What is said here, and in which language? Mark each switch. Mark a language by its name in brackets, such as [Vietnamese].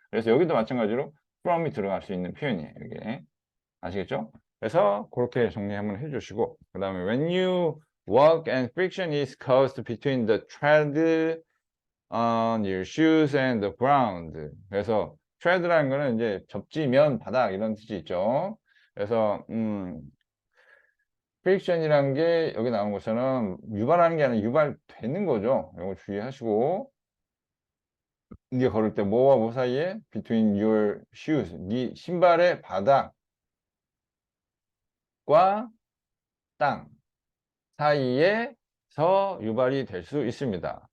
[Korean] 그래서 여기도 마찬가지로 from이 들어갈 수 있는 표현이에요. 이게 아시겠죠? 그래서 그렇게 정리 한번 해주시고 그 다음에 [English] when you walk and friction is caused between the tread on your shoes and the ground. [Korean] 그래서 tread라는 거는 이제 접지면 바닥 이런 뜻이 있죠. 그래서 friction이라는 게 여기 나온 것처럼 유발하는 게 아니라 유발되는 거죠. 이거 주의하시고 이게 걸을 때 뭐와 뭐 사이에 [English] between your shoes [Korean] 네 신발의 바닥과 땅 사이에서 유발이 될 수 있습니다.